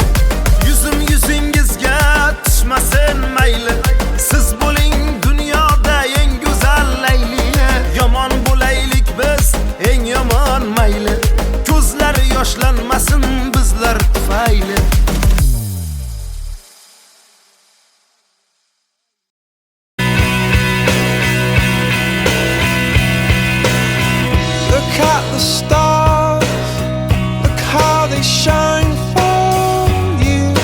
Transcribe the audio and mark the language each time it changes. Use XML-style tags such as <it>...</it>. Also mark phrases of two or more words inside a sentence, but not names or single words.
<uz>Yuzim yuzingizga tushmasin mayli. Siz bo'ling dunyoda eng go'zal layli. Yomon bo'laylik biz eng yomon mayli. Ko'zlar yoshlanmasin bizlar tufayli.</uz> <en>Look at the stars, look how they shine for you.</en>